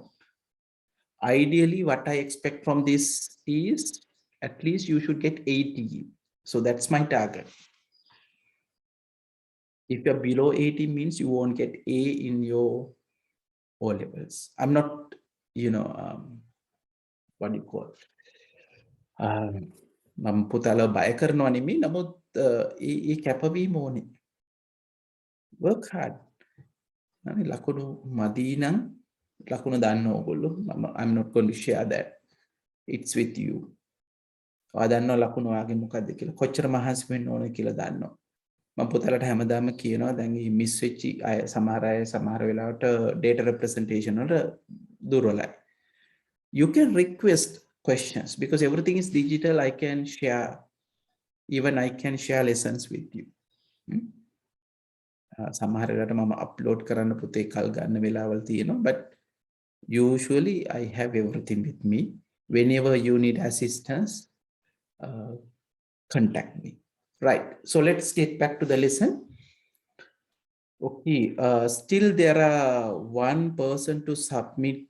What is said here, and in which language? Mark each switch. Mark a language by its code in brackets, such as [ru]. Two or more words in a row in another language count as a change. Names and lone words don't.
[en] Ideally, what I expect from this is at least you should get 80. So that's my target. If you're below 80 means you won't get A in your O levels. I'm not, what do you call it? [si] මම පුතාල බය කරනවා නෙමෙයි, නමුත් ඒ කැපවීම ඕනේ. [en] Work hard. [si] ලකුණු මදි නම් ලකුණු දාන්න ඕගොල්ලෝ. [en] I'm not going to share that. It's with you. [si] ඔයා දන්නවා ලකුණු ඔයාගේ මොකක්ද කියලා. කොච්චර මහන්සි වෙන්න ඕන කියලා දන්නවා. මම පුතාලට හැමදාම කියනවා දැන් මේ මිස් වෙච්චි අය සමහර වෙලාවට [en] data representation [si] වල දුර්වලයි. [en] You can request questions because everything is digital. I can share, even I can share lessons with you. [si] සමහර වෙලාවට මම අප්ලෝඩ් කරන්න පුතේ කල් ගන්න වෙලාවල් තියෙනවා, [en] but usually I have everything with me. Whenever you need assistance, contact me. Right. So let's get back to the lesson. Okay, still there are one person to submit.